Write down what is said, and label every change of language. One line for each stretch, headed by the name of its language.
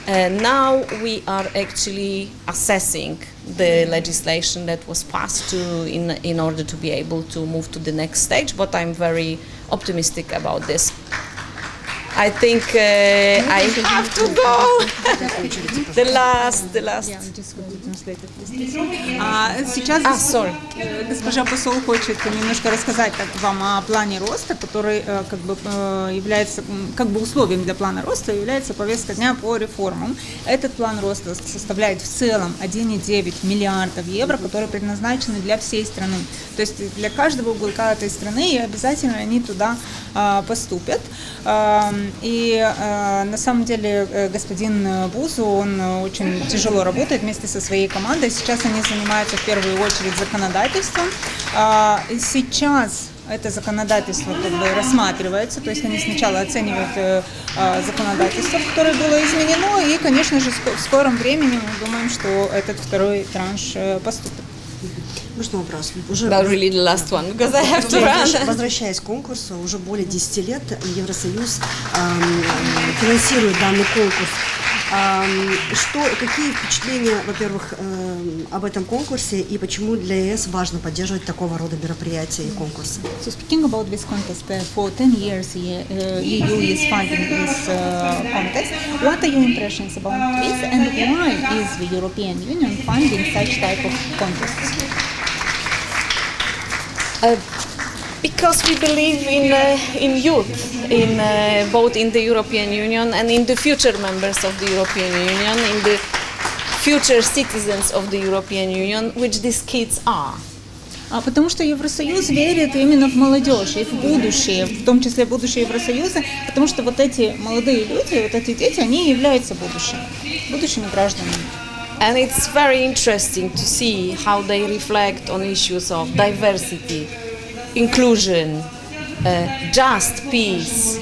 English: Now we are actually assessing the legislation that was passed in order to be able to move to the next stage, but I'm very optimistic about this. I think I have to go. The last. Yeah, I'm just going to translate it, please.
Russian: Сейчас
English: Sorry.
Russian: госпожа посол хочет немножко рассказать вам о плане роста, который как бы является как бы условием для плана роста, является повестка дня по реформам. Этот план роста составляет в целом 1,9 миллиардов евро, которые предназначены для всей страны. То есть для каждого уголка этой страны, и обязательно они туда поступят. И на самом деле господин Бузов, он очень тяжело работает вместе со своей командой. Сейчас они занимаются в первую очередь законодательством. Сейчас это законодательство как бы рассматривается, то есть они сначала оценивают законодательство, которое было изменено, и, конечно же, в скором времени мы думаем, что этот второй транш поступит. Можно вопрос? Уже
English: That really the last one, because I have to run.
Russian: Возвращаясь к конкурсу, уже более 10 лет Евросоюз финансирует данный конкурс. Какие впечатления, во-первых, об этом конкурсе и почему для ЕС важно поддерживать такого рода мероприятия и конкурсы?
English: So speaking about this contest, for 10 years EU is funding this contest. What are your impressions about this, and why is the European Union funding such type of contests? Because we believe in youth, both in the European Union and in the future members of the European Union, in the future citizens of the European Union, which these kids are.
Russian: Потому что Евросоюз верит именно в молодежь и в будущее, в том числе будущее Евросоюза, потому что вот эти молодые люди, вот эти дети, они являются будущими гражданами.
English: And it's very interesting to see how they reflect on issues of diversity, inclusion, just peace.